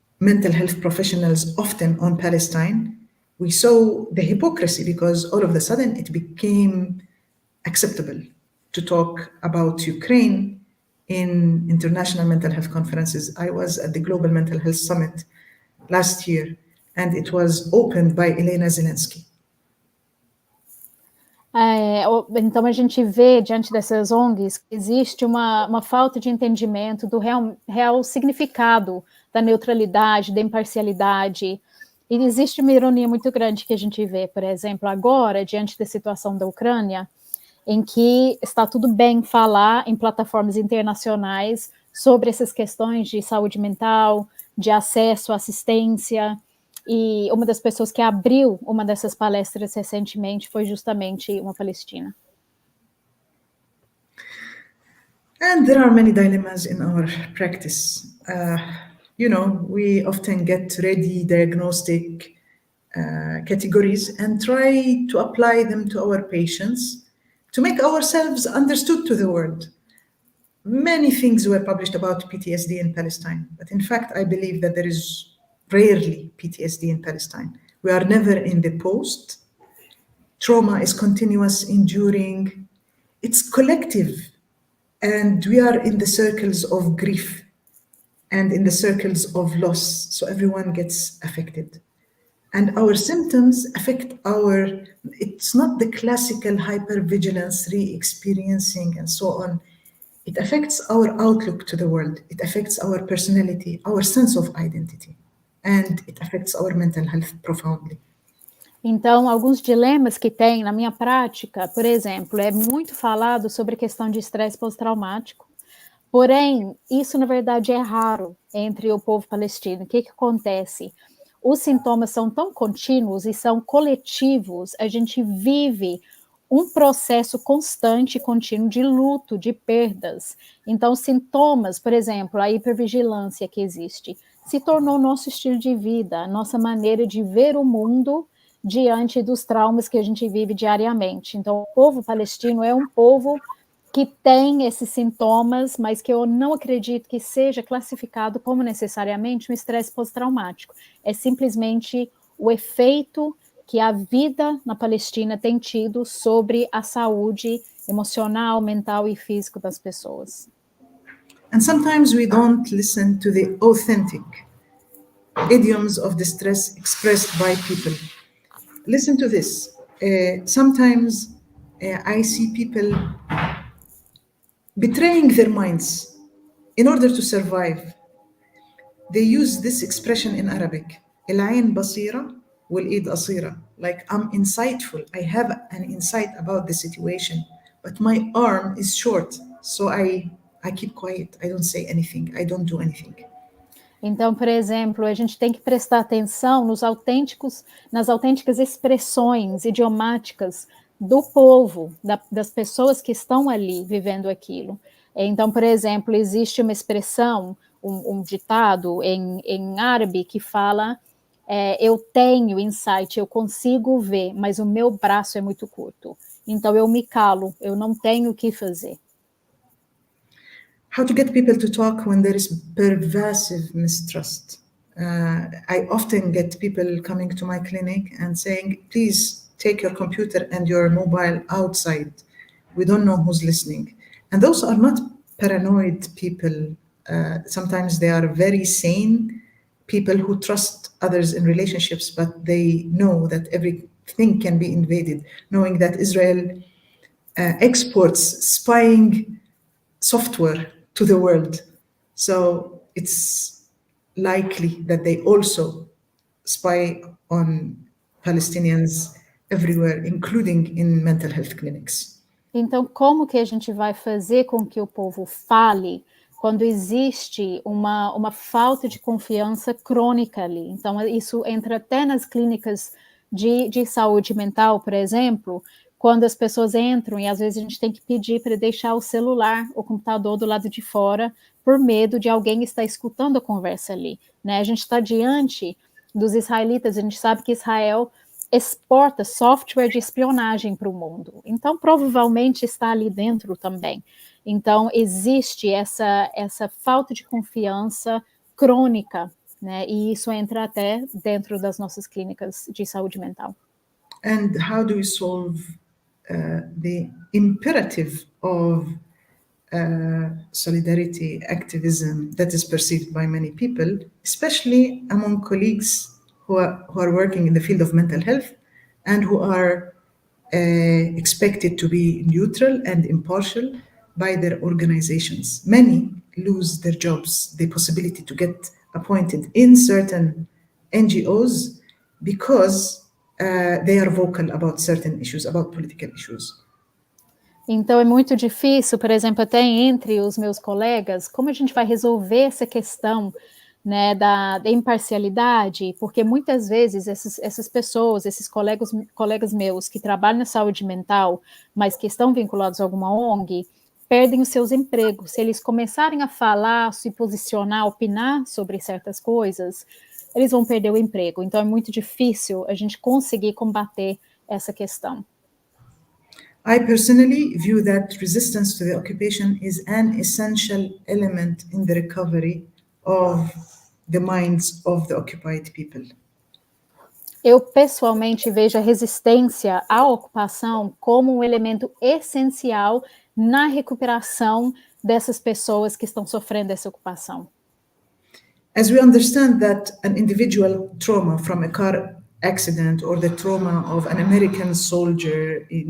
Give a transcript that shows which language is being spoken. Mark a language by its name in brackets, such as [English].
[English] mental health professionals often on Palestine, we saw the hypocrisy because all of a sudden it became acceptable to talk about Ukraine in international mental health conferences. I was at the Global Mental Health Summit last year, and it was opened by Elena Zelensky. [Portuguese] Então a gente vê, diante dessas ONGs, que existe uma falta de entendimento do real significado da neutralidade, da imparcialidade. E existe uma ironia muito grande que a gente vê, por exemplo, agora, diante da situação da Ucrânia, em que está tudo bem falar em plataformas internacionais sobre essas questões de saúde mental, de acesso à assistência. E uma das pessoas que abriu uma dessas palestras recentemente foi justamente uma palestina. [English] And there are many dilemmas in our practice. We often get ready diagnostic categories and try to apply them to our patients to make ourselves understood to the world. Many things were published about PTSD in Palestine, but in fact, I believe that there is rarely PTSD in Palestine. We are never in the post. Trauma is continuous, enduring. It's collective. And we are in the circles of grief and in the circles of loss. So everyone gets affected. And our symptoms affect it's not the classical hypervigilance, re-experiencing and so on. It affects our outlook to the world. It affects our personality, our sense of identity. And it affects our mental health profoundly. [Portuguese] Então, alguns dilemas que tem na minha prática, por exemplo, é muito falado sobre a questão de estresse pós-traumático, porém, isso na verdade é raro entre o povo palestino. O que acontece? Os sintomas são tão contínuos e são coletivos, a gente vive um processo constante e contínuo de luto, de perdas. Então, sintomas, por exemplo, a hipervigilância que existe, se tornou nosso estilo de vida, nossa maneira de ver o mundo diante dos traumas que a gente vive diariamente. Então, o povo palestino é um povo que tem esses sintomas, mas que eu não acredito que seja classificado como necessariamente um estresse pós-traumático. É simplesmente o efeito que a vida na Palestina tem tido sobre a saúde emocional, mental e física das pessoas. [English] And sometimes we don't listen to the authentic idioms of distress expressed by people. Listen to this. Sometimes I see people betraying their minds in order to survive. They use this expression in Arabic. [Arabic] العين بصيرة والإيد قصيرة. [English] Like, I'm insightful. I have an insight about the situation, but my arm is short. So I keep quiet. I don't say anything. I don't do anything. [Portuguese] Então, por exemplo, a gente tem que prestar atenção nas autênticas expressões idiomáticas do povo, das pessoas que estão ali vivendo aquilo. Então, por exemplo, existe uma expressão, um ditado em árabe que fala eu tenho insight, eu consigo ver, mas o meu braço é muito curto. Então, eu me calo, eu não tenho o que fazer. [English] How to get people to talk when there is pervasive mistrust. I often get people coming to my clinic and saying, please take your computer and your mobile outside. We don't know who's listening. And those are not paranoid people. Sometimes they are very sane people who trust others in relationships, but they know that everything can be invaded, knowing that Israel exports spying software to the world. So it's likely that they also spy on Palestinians everywhere, including in mental health clinics. [Portuguese] Então, como que a gente vai fazer com que o povo fale quando existe uma falta de confiança crônica ali? Então, isso entra até nas clínicas de saúde mental, por exemplo, quando as pessoas entram e às vezes a gente tem que pedir para deixar o celular, o computador do lado de fora, por medo de alguém estar escutando a conversa ali, né? A gente está diante dos israelitas, a gente sabe que Israel exporta software de espionagem para o mundo, então provavelmente está ali dentro também. Então existe essa falta de confiança crônica né? E isso entra até dentro das nossas clínicas de saúde mental. [English] And how do we solve the imperative of solidarity activism that is perceived by many people, especially among colleagues who are working in the field of mental health and who are expected to be neutral and impartial by their organizations. Many lose their jobs, the possibility to get appointed in certain NGOs because they are vocal about certain issues, about political issues. [Portuguese] Então é muito difícil, por exemplo, até entre os meus colegas, como a gente vai resolver essa questão, né, da imparcialidade, porque muitas vezes essas pessoas, esses colegas meus que trabalham na saúde mental, mas que estão vinculados a alguma ONG, perdem os seus empregos. Se eles começarem a falar, se posicionar, opinar sobre certas coisas, eles vão perder o emprego. Então é muito difícil a gente conseguir combater essa questão. [English] I personally view that resistance to the occupation is an essential element in the recovery of the minds of the occupied people. [Portuguese] Eu pessoalmente vejo a resistência à ocupação como um elemento essencial na recuperação dessas pessoas que estão sofrendo essa ocupação. [English] As we understand that an individual trauma from a car accident or the trauma of an American soldier